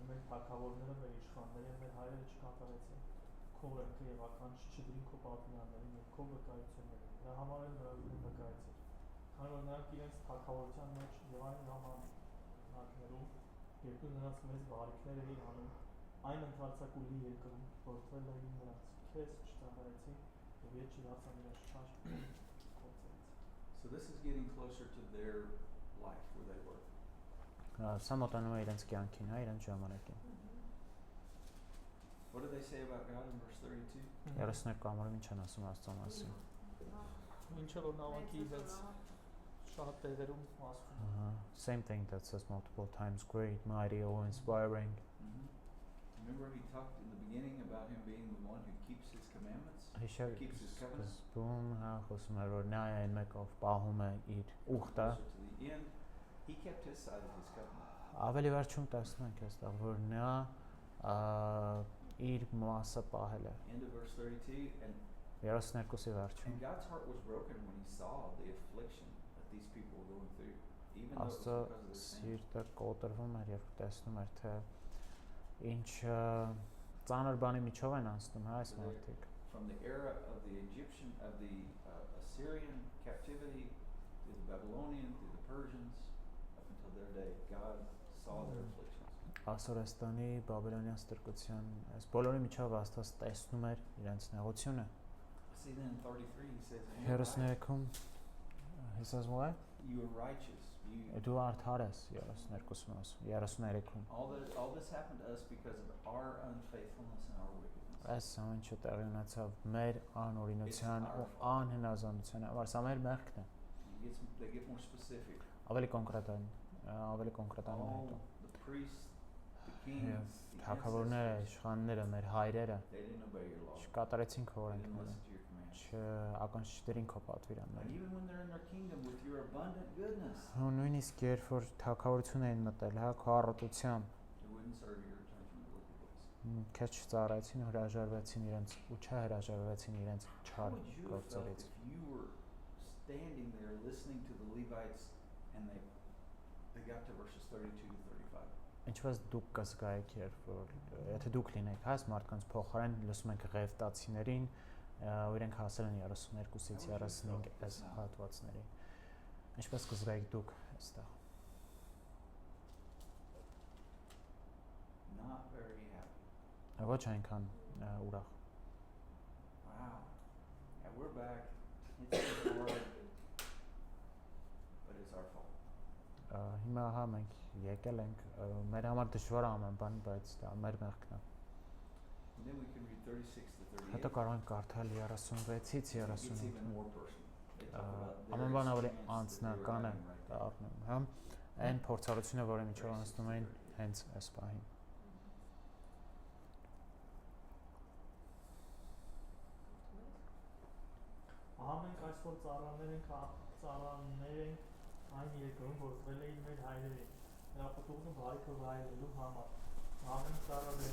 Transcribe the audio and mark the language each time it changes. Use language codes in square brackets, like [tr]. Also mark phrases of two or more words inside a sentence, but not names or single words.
[hy] մեր թագավորները, մեր իշխանները, մեր հայրերը չկատարեցին քո օրենքը և ականջ չդրին քո պատվիրաններին և քո վկայություններին, նրա համար էլ նրանք վկայեցիր, քանի որ նրանք իրենց թագավորության մեջ և այն ժամանակներում, երբ դու նրանց մեծ բարիքներ էիր անում, այն ընդարձակուլի երկրում, որ թվել էին նրանց, քեզ չծառայեցին և ետ չդարձան իրենց չար գործերից։ [en] So this is getting closer to their life where they were. [hy] Սա մոտանում է իրենց կյանքին, հա, իրենց ժամանակին։ [en] What did they say about God in verse 32? [hy] 32 համարում ինչ են ասում Աստծո մասին։ Ինչը որ նավակի հետ շատ տեղերում ասում։ [en] Same thing that says multiple times, great, mighty, awe-inspiring. Remember he talked in the beginning about him being the one who keeps his commandments? [hy] Հիշել [en] Keeps his covenant? [hy] սկզբում, հա, խոսում էր, որ նա է այն մեկը, ով պահում է իր ուխտը։ [en] Closer to the end, he kept his side of his covenant. [hy] Ավելի վերջում տեսնում ենք այստեղ, որ նա իր մասը պահել է։ [en] End of verse 32, and [hy] 32-ի վերջում։ [en] God's heart was broken when he saw the affliction that these people were going through, even though it was [hy] Աստծո [en] because of their sin. [hy] սիրտը կոտրվում էր եւ տեսնում էր թե ինչ ծանր բանի միջով են անցնում, հա, այս մարդիկ։ [en] From the era of the Egyptian, of the Assyrian captivity, to the Babylonian, to the Persians, up until their day, God saw their afflictions. [hy] Ասորեստանի, Բաբելոնյան ստրկության, այս բոլորի միջով Աստված տեսնում էր իրենց նեղությունը։ [en] See then in 33 he says, 33-ում he says what? You are righteous. [hy] Դու արդար ես 33-ում։ [en] All this happened to us because of our unfaithfulness and our wickedness. [hy] Այս ամենը տեղի ունեցավ մեր անօրինության ու անհնազանդության համար, սա մեր մեղքն է։ [en] They get more specific. [hy] Ավելի կոնկրետ են [en] All the priests, the kings, the [hy] թագավորները, իշխանները, մեր հայրերը [en] they didn't obey your law. [hy] չկատարեցին քո [en] They didn't [hy] օրենքները, [en] listen to your commands. [hy] չականջրին քո [en] And [hy] պատվիրանները։ [en] even when they're in their kingdom with your abundant goodness, [hy] Ու նույնիսկ երբ որ թագավորություն էին մտել, հա, քո առատությամբ, [en] they wouldn't serve you or turn from the wicked ways. [hy] քեզ չծառայեցին, հրաժարվեցին իրենց ու չհրաժարվեցին իրենց [en] How [hy] չար [en] would you have felt [hy] գործերից։ [en] if you were standing there listening to the Levites and they got to verses 32 to 35? [hy] Ինչպես դուք կզգայիք, եթե դուք լինեք այս մարդկանց փոխարեն, լսում ենք ղևտացիներին, ու իրենք հասել են 32-ից 35 այս հատվածների։ Ինչպես կզգայիք դուք այստեղ։ [en] Not very happy. [hy] Ոչ այնքան ուրախ։ [en] Wow. And we're back. It's been hard, but it's our fault. [hy] Հիմա հա մենք եկել ենք, մեր համար դժվար է ամեն բան, բայց դա մեր մեղքն է։ [en] And then we can read 36 to 38. [hy] Հետո կարող ենք կարդալ 36-ից [en] It gets [hy] 38։ [en] even more personal. They talk about their [hy] Ամեն բան ավելի [en] experience that they were [hy] անձնական է [en] having right there. [hy] դառնում, հա։ Այն փորձառությունը, որի միջով անցնում էին հենց այս պահին։ Ահա մենք այսօր ծառաներ ենք այն երկրում, որ տվել էին մեր հայրերին, հրապտուղն ու բարիքը վայելելու համար։ Ամեն ծառաներ